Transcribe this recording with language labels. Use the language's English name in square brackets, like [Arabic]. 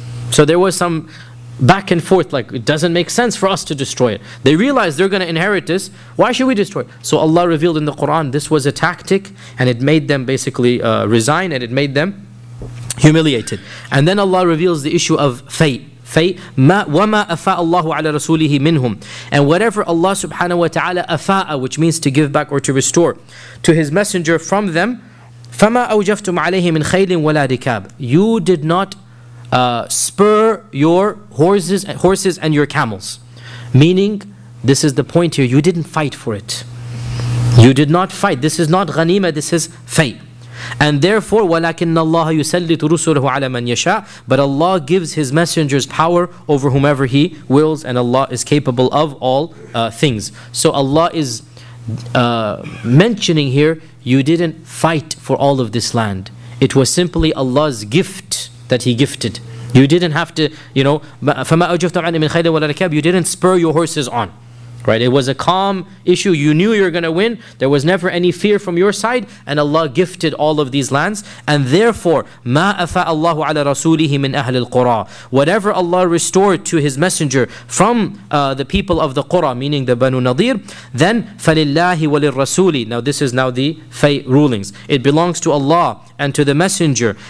[English] So there was some back and forth, like, it doesn't make sense for us to destroy it. They realize they're going to inherit this. Why should we destroy it? So Allah revealed in the Quran, this was a tactic, and it made them basically resign, and it made them humiliated. And then Allah reveals the issue of fate. [Arabic] Fate, وَمَا أَفَاءَ اللَّهُ عَلَى رَسُولِهِ مِنْهُمْ. [English] And whatever Allah subhanahu wa ta'ala أَفَاءَ, which means to give back or to restore, to His Messenger from them, [Arabic] فَمَا أَوْجَفْتُمْ عَلَيْهِ مِنْ خَيْلٍ وَلَا رِكَابٍ. [English] You did not spur your horses and your camels. Meaning, this is the point here, you didn't fight for it. You did not fight. This is not غَنِيمَة, this is fate. And therefore, [Arabic] وَلَكِنَّ اللَّهَ يُسَلِّطُ رُسُلَهُ عَلَى مَنْ يَشَاءُ. [English] But Allah gives His Messenger's power over whomever He wills, and Allah is capable of all things. So Allah is mentioning here, you didn't fight for all of this land. It was simply Allah's gift that He gifted. You didn't have to, you know, [Arabic] فَمَا أَوْجَفْتُمْ عَلَى مِنْ خَيْلٍ وَلَا رِكَابٍ. [English] You didn't spur your horses on. Right, it was a calm issue. You knew you were going to win. There was never any fear from your side. And Allah gifted all of these lands. And therefore, [Arabic] مَا أَفَاءَ اللَّهُ عَلَى رَسُولِهِ مِنْ أَهْلِ الْقُرَىٰ. [English] Whatever Allah restored to His Messenger from the people of the Qura, meaning the Banu Nadir, then [Arabic] فَلِلَّهِ وَلِلْرَسُولِ. [English] Now this is now the fate rulings. It belongs to Allah and to the Messenger.